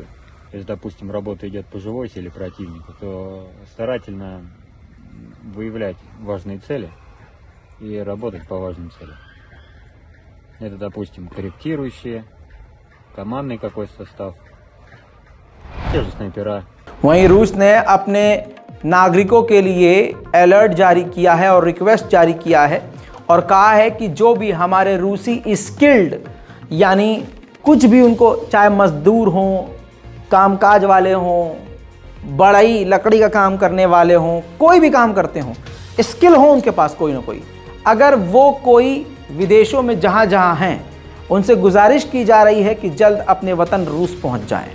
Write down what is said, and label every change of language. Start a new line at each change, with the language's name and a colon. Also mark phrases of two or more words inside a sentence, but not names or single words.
Russian: Если, допустим, работа идет по живой силе противника, то старательно выявлять важные цели и работать по важным целям. Это, допустим, корректирующие, командный какой-то состав, те же снайпера.
Hindi: वहीं रूस ने अपने नागरिकों के लिए अलर्ट जारी किया है और रिक्वेस्ट जारी किया है और कहा है कि जो भी हमारे रूसी स्किल्ड, यानी कुछ भी उनको, चाहे मजदूर हों, कामकाज वाले हों, बढ़ई लकड़ी का काम करने वाले हों, कोई भी काम करते हों, स्किल हो उनके पास कोई ना कोई, अगर वो कोई विदेशों में जहाँ जहाँ हैं, उनसे गुजारिश की जा रही है कि जल्द अपने वतन रूस पहुँच जाएं।